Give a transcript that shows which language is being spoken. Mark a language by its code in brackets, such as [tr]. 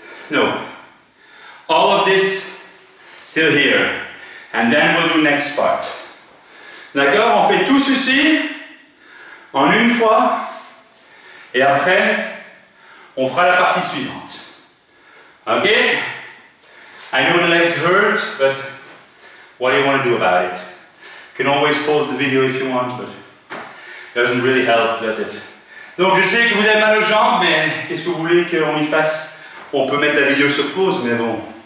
[en] No, all of this till here, and then we'll do next part. [fr] D'accord, on fait tout ceci en une fois, et après, on fera la partie suivante. [en] Okay? I know the legs hurt, but what do you want to do about it? You can always pause the video if you want, but it doesn't really help, does it? [fr] Donc je sais que vous avez mal aux jambes, mais qu'est-ce que vous voulez qu'on y fasse? On peut mettre la vidéo sur pause, mais bon.